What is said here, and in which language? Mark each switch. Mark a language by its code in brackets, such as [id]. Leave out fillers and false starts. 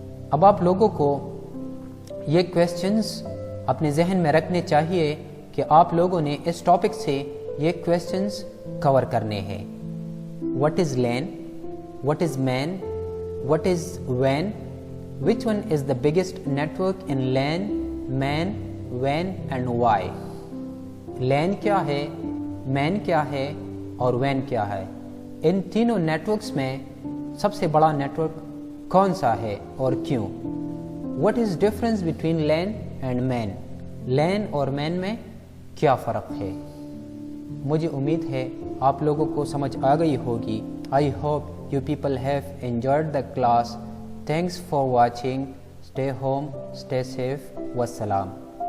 [ur] اب آپ لوگوں کو یہ کویسچنز اپنے ذہن میں رکھنے چاہیے کہ آپ لوگوں نے اس ٹاپک سے یہ کویسچنز کور کرنے ہیں۔ [en] What is LAN? What is MAN? What is WAN? Which one is the biggest network in LAN, MAN, WAN and why? [ur] LAN کیا ہے، MAN کیا ہے اور WAN کیا ہے؟ ان تینوں نیٹ ورکس میں سب سے بڑا نیٹ ورک کون سا ہے اور کیوں؟ [en] What is difference between LAN and MAN? [ur] LAN اور MAN میں کیا فرق ہے؟ مجھے امید ہے آپ لوگوں کو سمجھ آ گئی ہوگی۔ [en] I hope you people have enjoyed the class. Thanks for watching. Stay home, stay safe. [ur] Wassalam.